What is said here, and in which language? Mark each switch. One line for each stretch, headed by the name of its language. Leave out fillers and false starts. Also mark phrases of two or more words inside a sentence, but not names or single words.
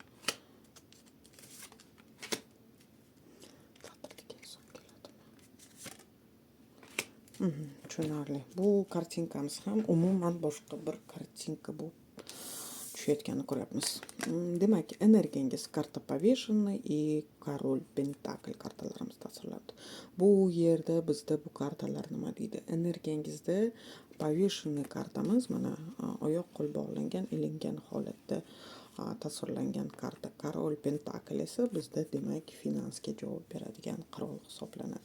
Uzbek: Taqdirdagi inson keladimi? Tushunarli. Bu kartinkamiz ham umuman boshqa bir kartinka bu tushayotganini ko'ryapmiz. Demak, energiyangiz karta
Russian: повешенный и король
Uzbek: pentakel kartalarimiz tasvirlandi. Bu yerda bizda bu kartalar nima deydi? Energiyangizda повешенный kartamiz mana oyoq qo'l bog'langan, ilingan holatda tasvirlangan karta. Korol pentakel esa bizda demak finansga javob beradigan qirol hisoblanadi.